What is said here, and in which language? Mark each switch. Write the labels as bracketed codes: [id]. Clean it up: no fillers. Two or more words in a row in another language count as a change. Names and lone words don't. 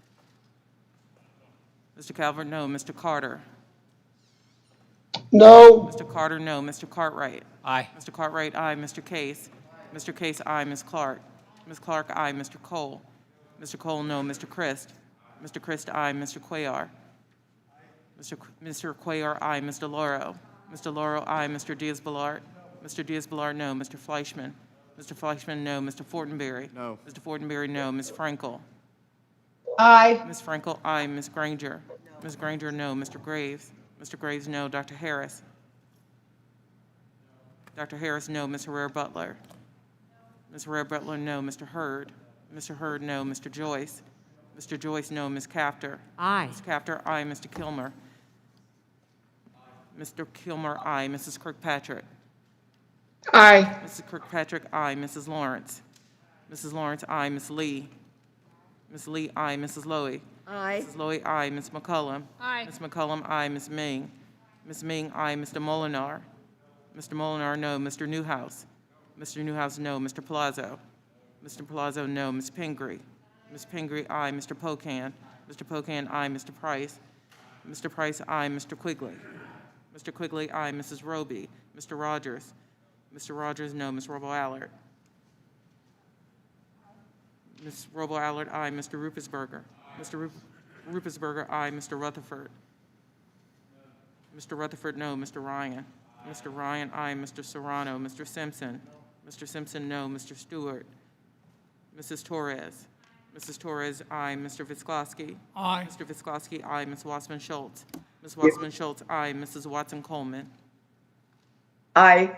[en] Mr. Calvert, no. Mr. Carter? No. Mr. Carter, no. Mr. Cartwright? Aye. Mr. Cartwright, aye. Mr. Case? Mr. Case, aye. Ms. Clark? Ms. Clark, aye. Mr. Cole? Mr. Cole, no. Mr. Christ? Mr. Christ, aye. Mr. Cuellar? Mr. Cuellar, aye. Mr. Lauro? Mr. Lauro, aye. Mr. Diaz-Balart? Mr. Diaz-Balart, no. Mr. Fleischman? Mr. Fleischman, no. Mr. Fortenberry? No. Mr. Fortenberry, no. Ms. Frankel? Aye. Ms. Frankel, aye. Ms. Granger? Ms. Granger, no. Mr. Graves? Mr. Graves, no. Dr. Harris? Dr. Harris, no. Ms. Herrera-Butler? Ms. Herrera-Butler, no. Mr. Hurd? Mr. Hurd, no. Mr. Joyce? Mr. Joyce, no. Ms. Cafter? Aye. Ms. Cafter, aye. Mr. Kilmer? Mr. Kilmer, aye. Mrs. Kirkpatrick? Aye. Mrs. Kirkpatrick, aye. Mrs. Lawrence? Mrs. Lawrence, aye. Ms. Lee? Ms. Lee, aye. Mrs. Lowy? Aye. Mrs. Lowy, aye. Ms. McCullum? Aye. Ms. McCullum, aye. Ms. Ming? Ms. Ming, aye. Mr. Molinar? Mr. Molinar, no. Mr. Newhouse? Mr. Newhouse, no. Mr. Palazzo? Mr. Palazzo, no. Ms. Pingree? Ms. Pingree, aye. Mr. Pocan? Mr. Pocan, aye. Mr. Price? Mr. Price, aye. Mr. Quigley? Mr. Quigley, aye. Mrs. Roby? Mr. Rogers? Mr. Rogers, no. Ms. Robo-Allard? Ms. Robo-Allard, aye. Mr. Rupesberger? Mr. Rupesberger, aye. Mr. Rutherford? Mr. Rutherford, no. Mr. Ryan? Mr. Ryan, aye. Mr. Serrano? Mr. Simpson? Mr. Simpson, no. Mr. Stewart? Mrs. Torres? Mrs. Torres, aye. Mr. Visklowski? Aye. Mr. Visklowski, aye. Ms. Wassman-Schultz? Ms. Wassman-Schultz, aye. Mrs. Watson-Coleman? Aye.